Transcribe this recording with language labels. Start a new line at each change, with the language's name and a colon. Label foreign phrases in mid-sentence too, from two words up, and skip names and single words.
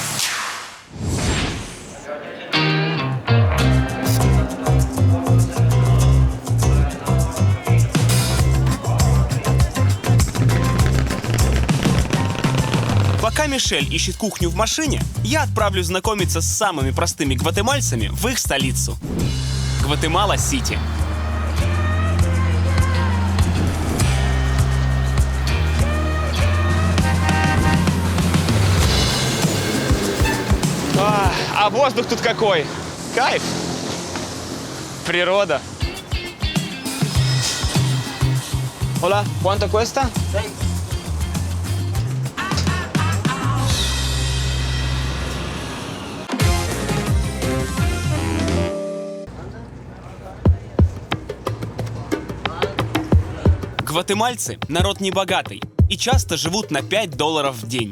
Russian: Пока Мишель ищет кухню в машине, я отправлюсь знакомиться с самыми простыми гватемальцами в их столицу – Гватемала-Сити. А воздух тут какой! Кайф! Природа!
Spanish: Hola, ¿cuánto cuesta?
Russian: Гватемальцы – народ небогатый и часто живут на $5 в день.